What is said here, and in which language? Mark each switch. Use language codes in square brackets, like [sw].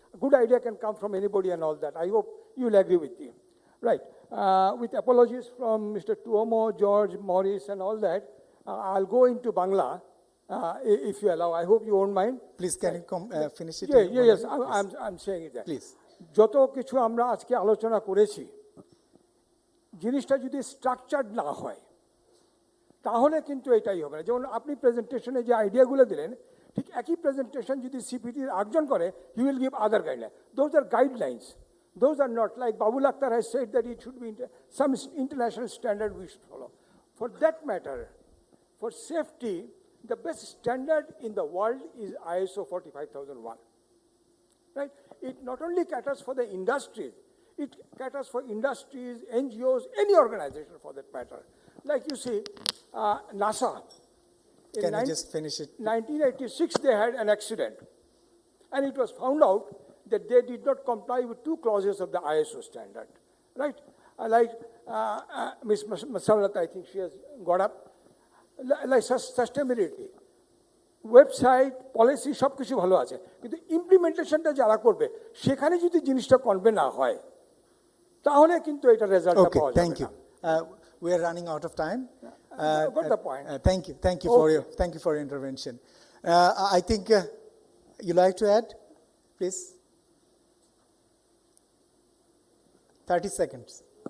[en] A good idea can come from anybody and all that. I hope you'll agree with me. Right. With apologies from Mr. Tuomo, George, Morris, and all that, I'll go into Bangla. If you allow, I hope you won't mind. Please, can you finish it? Yes, I'm saying it. Please. [bn] যত কিছু আমরা আজকে আলোচনা করেছি, জিনিসটা যদি structured না হয়, তাহলে কিন্তু এটাই হবে না। যেমন আপনি প্রেজেন্টেশনে যে আইডিয়াগুলো দিলেন, ঠিক একই প্রেজেন্টেশন যদি সিপিটির আরেকজন করে, [en] he will give other guidelines. Those are guidelines. Those are not like Babul Akhtar has said that it should be some international standard we should follow. For that matter, for safety, the best standard in the world is ISO 45001. Right? It not only caters for the industries, it caters for industries, NGOs, any organization for that matter. Like you see, NASA. Can you just finish it? 1986, they had an accident. And it was found out that they did not comply with two clauses of the ISO standard. Right? Like Ms. Masalat, I think she has got up. Like sustainability. [bn] Website policy সব কিছু ভালো আছে, কিন্তু ইমপ্লিমেন্টেশনটা যারা করবে সেখানে যদি জিনিসটা কনভে না হয়, তাহলে কিন্তু এটা রেজাল্টটা পাওয়া যাবে না। [en] Thank you. We are running out of time. Got the point. Thank you for your intervention. I think you like to add, please. 30 seconds.